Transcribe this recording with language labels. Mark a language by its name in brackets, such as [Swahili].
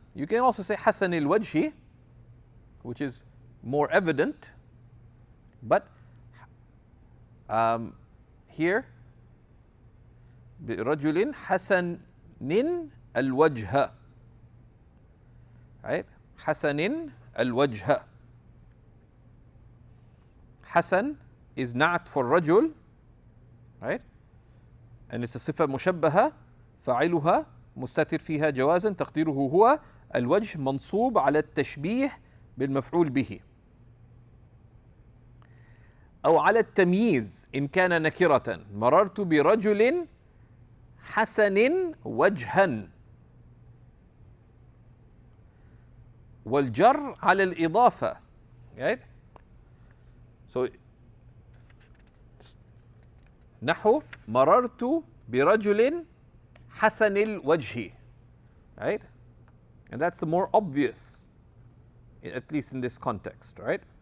[English] You can also say حسن الوجه, which is more evident, but here [Arabic] برجل حسن الوجه. [English] Right? [Arabic] حسن الوجه. [English] حسن is نعت for رجل, right? And it's a [Arabic] صفة مشبهة فاعلها مستتر فيها جوازا تقديره هو الوجه منصوب على التشبيه بالمفعول به أو على التمييز إن كان نكرة. مررت برجل حسن وجها. والجر على الإضافة. [English] Right? [Arabic] So نحو مررت برجل حسن الوجه. [English] Right? And that's the more obvious, at least in this context, right?